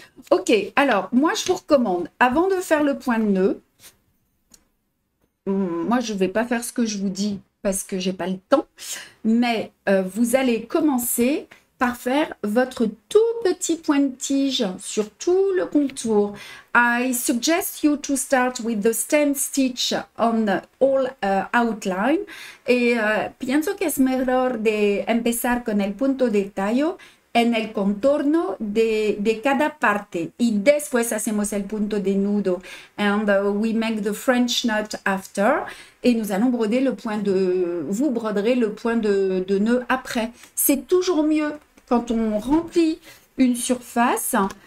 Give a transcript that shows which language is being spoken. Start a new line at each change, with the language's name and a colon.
French: OK, alors, moi, je vous recommande, avant de faire le point de nœud, moi, je ne vais pas faire ce que je vous dis parce que je n'ai pas le temps, mais vous allez commencer par faire votre tout petit point de tige sur tout le contour.
English: I suggest you to start with the stem stitch on all outline.
Spanish: Pienso que es mejor de empezar con el punto de tallo en el contorno de cada parte. Y después hacemos el punto de nudo.
English: And we make the French knot after.
French: Et nous allons broder le point de... Vous broderez le point de nœud après. C'est toujours mieux quand on remplit une surface